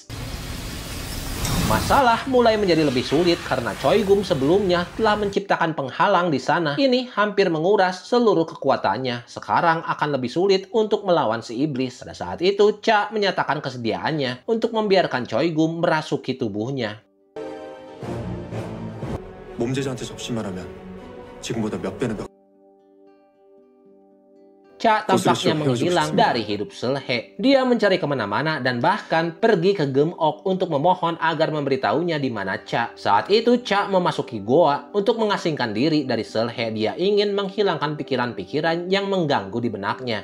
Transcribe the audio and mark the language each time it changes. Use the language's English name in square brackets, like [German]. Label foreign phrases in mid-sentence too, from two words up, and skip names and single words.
[Indonesian] Masalah mulai menjadi lebih sulit karena Choi Gum sebelumnya telah menciptakan penghalang di sana. Ini hampir menguras seluruh kekuatannya. Sekarang akan lebih sulit untuk melawan si iblis. Pada saat itu, Cha menyatakan kesediaannya untuk membiarkan Choi Gum merasuki tubuhnya. [Korean] 몸제자한테 접시만 하면 지금보다 몇 배는 더. [Indonesian] Cha tampaknya menghilang dari hidup Seulhae. Dia mencari kemana-mana dan bahkan pergi ke Geum-ok untuk memohon agar memberitahunya di mana Cha. Saat itu Cha memasuki goa untuk mengasingkan diri dari Seulhae. Dia ingin menghilangkan pikiran-pikiran yang mengganggu di benaknya.